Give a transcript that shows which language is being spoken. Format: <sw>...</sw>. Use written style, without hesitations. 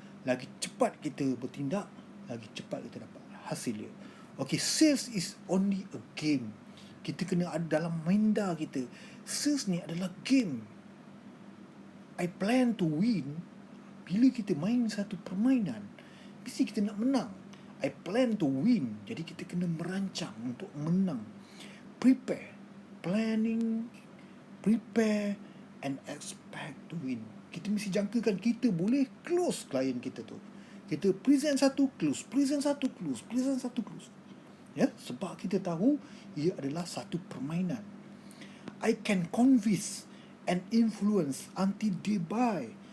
<ms>Lagi cepat kita bertindak, lagi cepat kita dapat hasil dia.</ms> <en>Okay, sales is only a game.</en> <ms>Kita kena ada dalam minda kita, sales ni adalah game.</ms> <en>I plan to win.</en> <ms>Bila kita main satu permainan, mesti kita nak menang.</ms> <en>I plan to win.</en> <ms>Jadi kita kena merancang untuk menang. Prepare.</ms> <en>Planning, prepare and expect to win.</en> <ms>Kita mesti jangkakan kita boleh close klien kita tu. Kita present satu, close. Present satu, close. Present satu, close. Ya, sebab kita tahu ia adalah satu permainan.</ms> <en>I can convince and influence until they buy.</en>